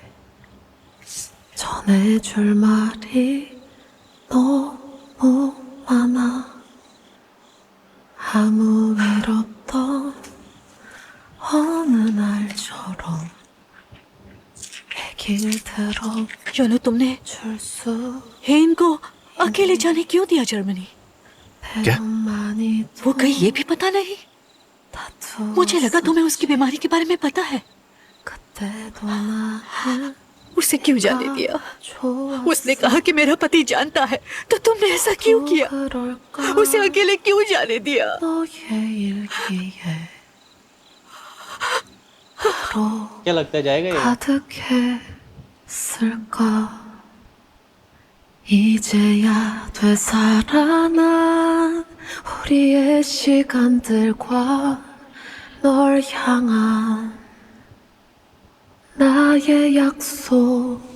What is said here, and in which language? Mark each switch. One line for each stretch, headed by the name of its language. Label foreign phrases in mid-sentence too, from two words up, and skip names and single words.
Korean: 전해줄 말이 너무 많아. 아무 일 없던 어느 날처럼 얘기를 들어.
Hindi: योनू, तुमने हेन को अकेले जाने क्यों दिया जर्मनी? क्या? वो कहीं ये भी पता नहीं? मुझे लगा तुम्हें उसकी बीमारी के बारे में पता है। उसे क्यों जाने दिया? उसने कहा कि मेरा पति जानता है, तो तुमने ऐसा क्यों किया? उसे अकेले क्यों जाने दिया? क्या लगता है जाएगा ये?
Korean: 가득했을까? 이제야 되살아난 우리의 시간들과 널 향한 나의 약속